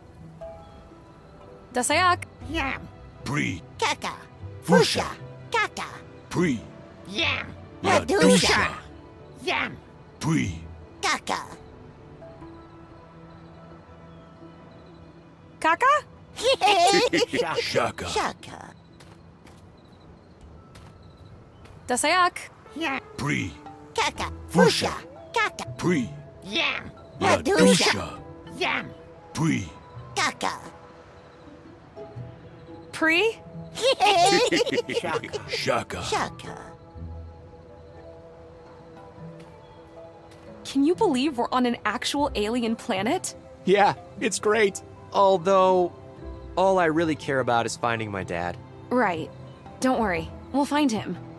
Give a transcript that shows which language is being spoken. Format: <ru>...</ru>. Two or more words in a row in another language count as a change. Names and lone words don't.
<en>Dasayak. Yam. Bree. Kaka. Fusha. Kaka. Bree. Yam. Ladusha. Yam. Bree. Kaka. Kaka? Shaka. Shaka. Dasayak. Yam. Bree. Kaka. Fusha. Kaka. Bree. Yam. Ladusha. Yam. Bree. Kaka. Pre? Shaka. Shaka. Can you believe we're on an actual alien planet? Yeah, it's great. Although, all I really care about is finding my dad. Right. Don't worry. We'll find him.</en>